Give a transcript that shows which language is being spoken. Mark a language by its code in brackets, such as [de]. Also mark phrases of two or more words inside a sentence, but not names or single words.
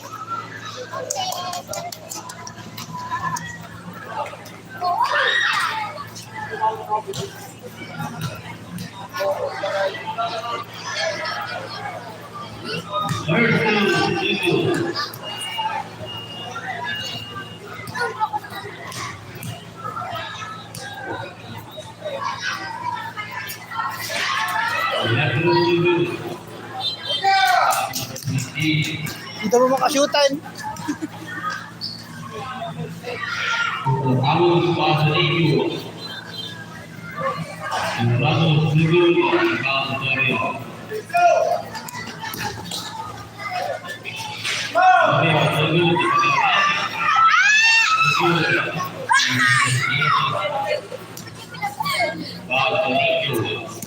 [en] First two. [tl] Dito mo makashootan. [es] Vamos para Nico. Vamos Nico para Dario. Para Nico.